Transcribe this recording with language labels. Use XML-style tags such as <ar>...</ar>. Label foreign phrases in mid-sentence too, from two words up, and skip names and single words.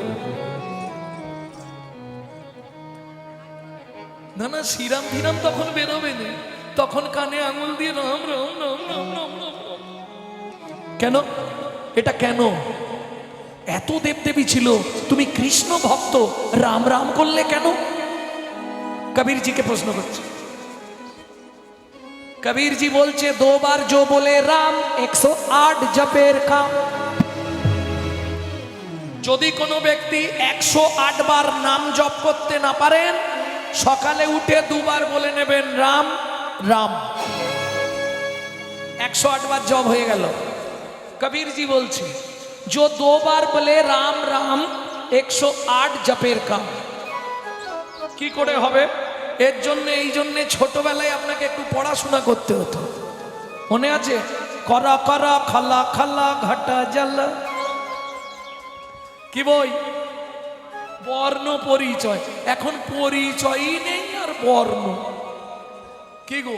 <bn>না না, শ্রীরাম ধীরাম তখন বেরোবে না, তখন কানে আঙুল দিয়ে রাম রাম রাম রাম রাম রাম। কেন? এটা কেন? এত দেবদেবী ছিল, তুমি কৃষ্ণ ভক্ত, রাম রাম করলে কেন? কবীরজিকে প্রশ্ন করছে। কবীরজি বলছে,</bn> <hi>2 बार जो बोले राम 108 जपेर काम।</hi> <bn>যদি কোনো ব্যক্তি 108 বার নাম জপ করতে না পারেন, সকালে উঠে 2 বার বলে নেবেন রাম রাম। 108 বার জপ হয়ে গেল। कबीर जी বলছে</bn> <hi>जो 2 बार बोले राम राम</hi> <bn>108 জপের কাম কি করে হবে? এর জন্য এই জন্য ছোটবেলায় আপনাকে একটু পড়াশোনা করতে হতো, মনে আছে? করা করা খালা খালা ঘাটা জল, কি বই? বর্ণ পরিচয়। এখন পরিচয়ই নেই আর বর্ণ, কি গো?</bn>